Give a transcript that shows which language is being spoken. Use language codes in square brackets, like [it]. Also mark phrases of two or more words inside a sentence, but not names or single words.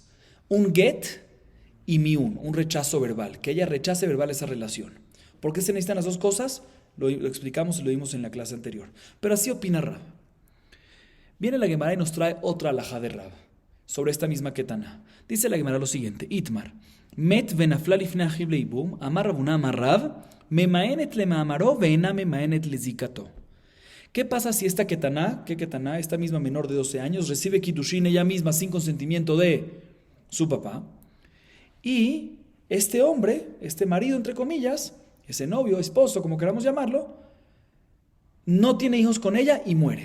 [es] Un get y miun, un rechazo verbal, que ella rechace verbal esa relación. ¿Por qué se necesitan las dos cosas? Lo explicamos y lo vimos en la clase anterior. Pero así opina Rab. Viene la Gemara y nos trae otra alajá de Rab sobre esta misma ketaná. Dice la Gemara lo siguiente: [he] איתמר מת ונפלה לפני אחיו ליבום אמר רב הונא אמר רב ממאנת למאמרו ואינה ממאנת לזיקתו. [es] ¿Qué pasa si esta ketaná, esta misma menor de 12 años, recibe kiddushin ella misma sin consentimiento de su papá? Y este hombre, este marido entre comillas, ese novio, esposo, como queramos llamarlo, no tiene hijos con ella y muere.